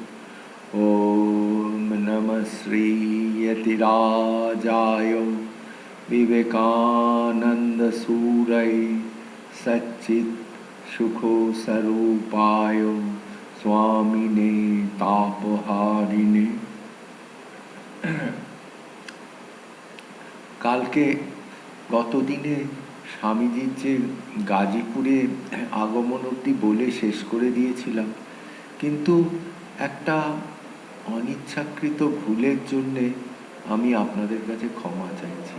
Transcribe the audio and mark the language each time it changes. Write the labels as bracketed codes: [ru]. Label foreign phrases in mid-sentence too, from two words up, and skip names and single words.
[sa] ॐ नमः श्रीयतिराजाय विवेकानन्दसूरये सच्चित् सुखस्वरूपाय स्वामिने तापहारिणे। [bn] কালকে গতদিনে স্বামীজির যে গাজীপুরে আগমন অবধি বলে শেষ করে দিয়েছিলাম, কিন্তু একটা অনিচ্ছাকৃত ভুলের জন্যে আমি আপনাদের কাছে ক্ষমা চাইছি।